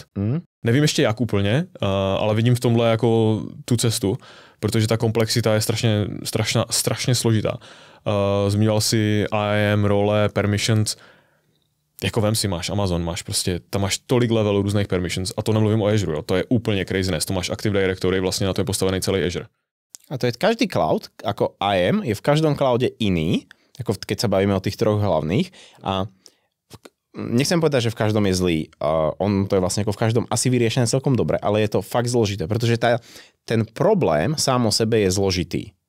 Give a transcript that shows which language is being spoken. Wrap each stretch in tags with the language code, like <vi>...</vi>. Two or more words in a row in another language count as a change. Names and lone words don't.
<cs>Nevím ještě jak úplně, ale vidím v tomhle jako tu cestu, protože ta komplexita je strašně složitá. Zmiňoval si IAM, role, permissions, jako vem si, máš Amazon, máš prostě, tam máš tolik levelů různých permissions a to nemluvím o Azure, jo, to je úplně craziness, to máš Active Directory, vlastně na to je postavený celý Azure. A to je každý cloud,</cs> <sk>ako IAM, je v každom cloude iný, ako keď sa bavíme o tých troch hlavných a nechcem povedať, že v každom je zlý. On to je vlastne ako v každom asi vyriešené celkom dobre, ale je to fakt zložité, pretože ten problém sám o sebe je zložitý.</sk>